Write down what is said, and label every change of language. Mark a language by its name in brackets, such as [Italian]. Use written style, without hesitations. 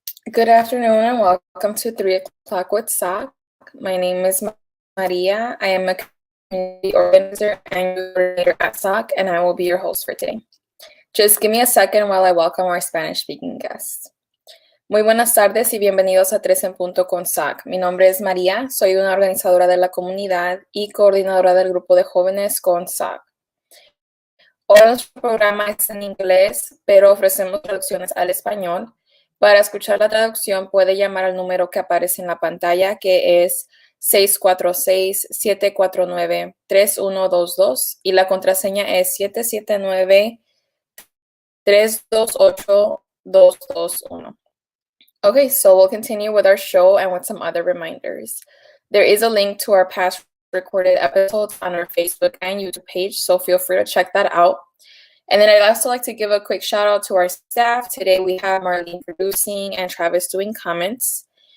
[English] Good afternoon and welcome to 3 o'clock with SOC. My name is Maria. I am a community organizer and coordinator at SOC, and I will be your host for today. Just give me a second while I welcome our Spanish-speaking guests. [Spanish] Muy buenas tardes y bienvenidos a 3 en Punto con SOC. Mi nombre es María, soy una organizadora de la comunidad y coordinadora del grupo de jóvenes con SOC. Hoy nuestro programa es en inglés, pero ofrecemos traducciones al español. Para escuchar la traducción puede llamar al número que aparece en la pantalla, que es 646-749-3122 y la contraseña es 779-328-221. [English] Okay, so we'll continue with our show and with some other reminders. There is a link to our past recorded episodes on our Facebook and YouTube page, so feel free to check that out. And then I'd also like to give a quick shout out to our staff. Today we have Marlene producing and Travis doing comments.